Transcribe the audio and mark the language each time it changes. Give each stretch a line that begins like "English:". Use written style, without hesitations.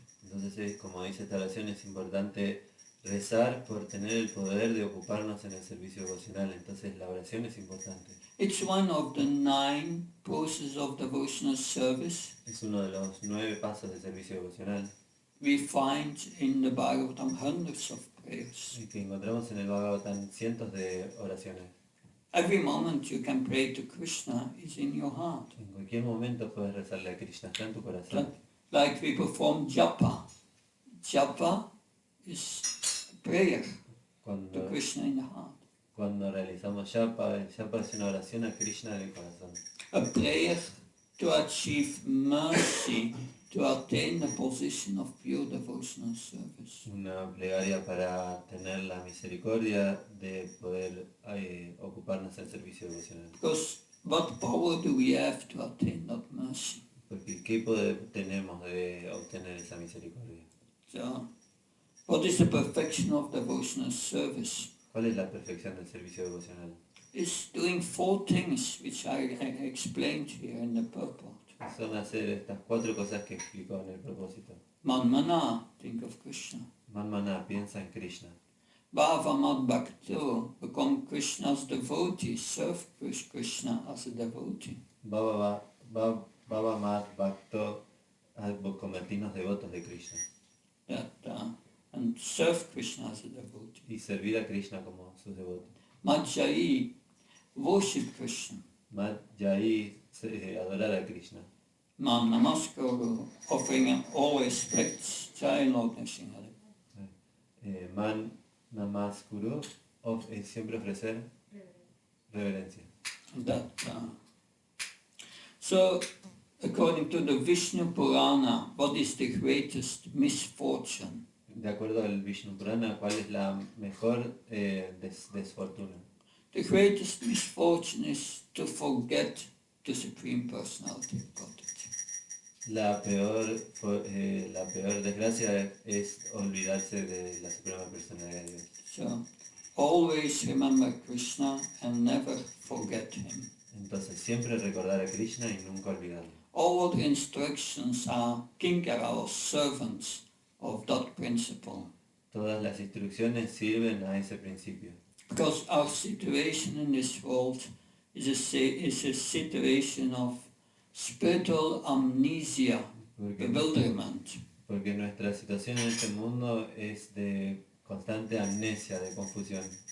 Spanish: Entonces, como dice esta oración, es importante rezar por tener el poder de ocuparnos en el servicio devocional. Entonces la oración es importante.
English: It's one of the 9 processes of devotional service
Spanish: Es uno de los 9 pasos del servicio devocional
English: we find in the Bhagavatam, hundreds of prayers.
Spanish: que encontramos en el Bhagavatam cientos de oraciones.
English: Every moment you can pray to Krishna is in your heart.
Spanish: En cualquier momento puedes rezarle a Krishna, está en tu corazón.
English: Like we perform japa. Japa is prayer to
Spanish: Cuando,
English: Krishna in the heart.
Spanish: cuando realizamos japa, el japa es una oración a Krishna en el corazón.
English: A prayer to achieve mercy, to attain the position of pure devotional service.
Spanish: Una plegaria para tener la misericordia de poder ocuparnos en el servicio devocional.
English: Because what power do we have to attain that mercy?
Spanish: Porque ¿qué poder tenemos de obtener esa misericordia?
English: So, what is the perfection of devotional service?
Spanish: ¿Cuál es la perfección del servicio devocional?
English: It's doing 4 things which I explained here in the purport.
Spanish: Son hacer estas 4 cosas que explicó en el propósito.
English: Manmana, think of Krishna.
Spanish: Manmana, piensa en Krishna.
English: Bhava Mad Bhakto, become Krishna's devotee, serve Krishna as a devotee.
Spanish: Baba Mat Bhakto, convertirnos devotos de Krishna.
English: And serve Krishna as a devotee.
Spanish: Y servir a Krishna como sus devotos.
English: Majjai, worship Krishna.
Spanish: Jai, adorar a Krishna.
English: Man Namaskaru, offering him all respects, Jai Lord Nrsimhari.
Spanish: Man Namaskuru, siempre ofrecer reverencia.
English: So, according to the Vishnu Purana, what is the greatest misfortune?
Spanish: De acuerdo al Vishnu Purana, ¿cuál es la mejor desfortuna?
English: The greatest misfortune is to forget the Supreme Personality of Godhead.
Spanish: La peor desgracia es olvidarse de la Suprema Personalidad de Dios.
English: So, always remember Krishna and never forget him.
Spanish: Entonces siempre recordar a Krishna y nunca olvidarlo.
English: All the instructions are kinkara or servants of that principle.
Spanish: Todas las instrucciones sirven a ese principio.
English: Because our situation in this world is a situation of spiritual amnesia, bewilderment.
Spanish: Porque nuestra situación en este mundo es de constante amnesia, de confusión.